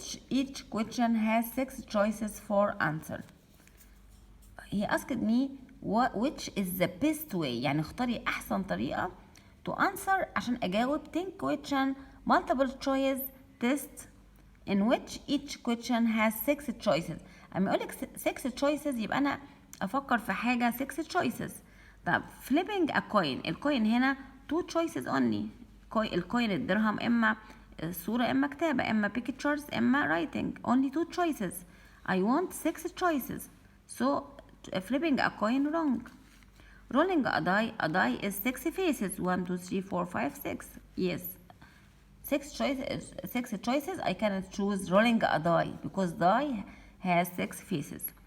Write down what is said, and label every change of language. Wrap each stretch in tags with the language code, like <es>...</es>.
<en>Each question has 6 choices for answer. He asked me which is the best way،</en> <ar>يعني اختاري أحسن طريقة</ar> <en>to answer</en> <ar>عشان أجاوب</ar> <en>10 question multiple choice test in which each question has 6 choices.</en> <ar>أما يقولك 6 choices يبقى أنا أفكر في حاجة 6 choices.</ar> <en>طب flipping a coin،</en> <ar>الكوين هنا</ar> <en>2 choices only.</en> <ar>الكوين الدرهم إما صورة إما كتابة إما pictures إما writing.</ar> <en>only 2 choices. I want 6 choices. So flipping a coin wrong. Rolling a die is 6 faces. 1 2 3 4 5 6. Yes, 6 choices. I cannot choose rolling a die because die has 6 faces.</en>